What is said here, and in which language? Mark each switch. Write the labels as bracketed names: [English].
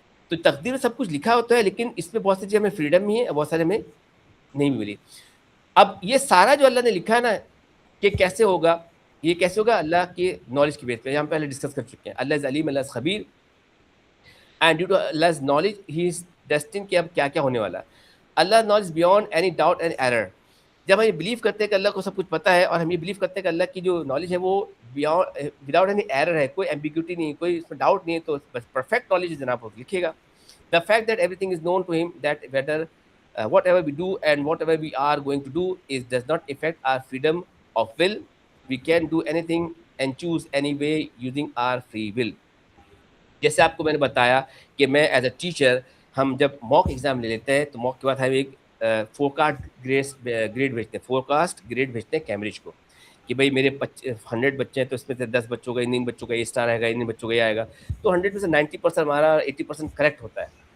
[Urdu] تو تقدیر میں سب کچھ لکھا ہوتا ہے, لیکن اس میں بہت سی چیزیں ہمیں فریڈم بھی ہے, بہت سارے ہمیں نہیں بھی ملی. اب یہ سارا جو اللہ نے لکھا ہے نا کہ کیسے ہوگا, یہ کیسے ہوگا اللہ کے نالج کی بیس پہ, یہاں پہ پہلے ڈسکس کر چکے ہیں. [English] Allah is Aleem, Allah is Khabeer, and due to Allah's knowledge he is destined [Urdu] کہ اب کیا کیا ہونے والا ہے. [English] Allah knowledge beyond any doubt and error. [Urdu] جب ہم یہ بلیو کرتے ہیں کہ اللہ کو سب کچھ پتہ ہے, اور ہم یہ بلیو کرتے ہیں کہ اللہ کی جو نالج ہے وہ [English] without any error [Urdu] ہے, کوئی ایمبیگوٹی نہیں, کوئی اس میں ڈاؤٹ نہیں ہے, تو بس پرفیکٹ نالج جناب کو لکھے گا. [English] The fact that everything is known to him, that whether whatever we do and whatever we are going to do does not affect our freedom of will. We can do anything and choose any way using our free will. [Urdu] جیسے آپ کو میں نے بتایا کہ میں [English] as a teacher, [Urdu] ہم جب موک ایگزام لے لیتے ہیں تو موک کے بعد ہم ایک فور کاسٹ گریڈ بھیجتے ہیں, فور کاسٹ گریڈ بھیجتے ہیں کیمبرج کو, کہ بھائی میرے 100 بچے ہیں تو اس میں سے 10 بچوں کا, ان بچوں کا اے اسٹار آئے گا, ان بچوں کا یہ آئے گا, تو 100 میں سے 90% ہمارا 80% کریکٹ ہوتا ہے.